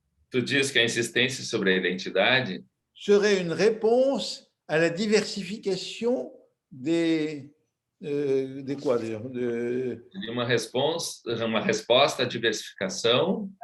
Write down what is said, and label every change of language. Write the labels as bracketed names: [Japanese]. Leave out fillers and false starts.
[Portuguese] Tu diz que a insistência sobre a identidade [French] serait une réponse à la diversification des quoi d'ailleurs [Portuguese] seria uma resposta à diversificação,